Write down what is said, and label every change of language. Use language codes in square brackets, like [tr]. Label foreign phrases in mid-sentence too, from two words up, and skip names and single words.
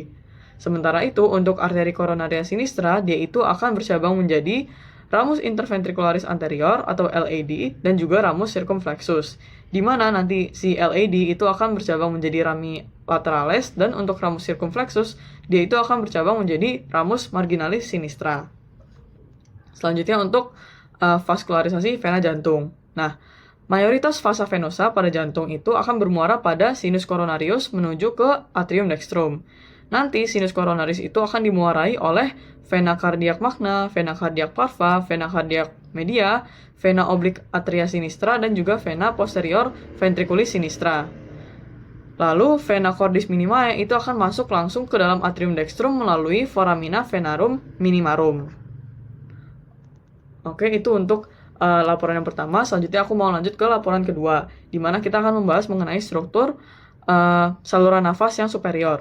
[id] Sementara itu, untuk arteri [la] coronaria sinistra, [id] dia itu akan bercabang menjadi [la] ramus interventricularis anterior [id] atau LAD dan juga [la] ramus circumflexus, [id] di mana nanti si LAD itu akan bercabang menjadi [la] rami lateralis, [id] dan untuk [la] ramus circumflexus, [id] dia itu akan bercabang menjadi [la] ramus marginalis sinistra. [id] Selanjutnya untuk vaskularisasi vena jantung. Nah, mayoritas [la] vasa venosa [id] pada jantung itu akan bermuara pada [la] sinus coronarius [id] menuju ke [la] atrium dextrum. [id] Nanti sinus coronaris itu akan dimuarai oleh vena cardiac magna, vena cardiac parva, vena cardiac media, vena oblik [la] atria sinistra, [id] dan juga [la] vena posterior ventriculis sinistra. [id] Lalu [la] vena cordis minimae [id] itu akan masuk langsung ke dalam [la] atrium dextrum [id] melalui [la] foramina venarum minimarum. [id] Oke, itu untuk laporan yang pertama. Selanjutnya aku mau lanjut ke laporan kedua, di mana kita akan membahas mengenai struktur saluran nafas yang superior.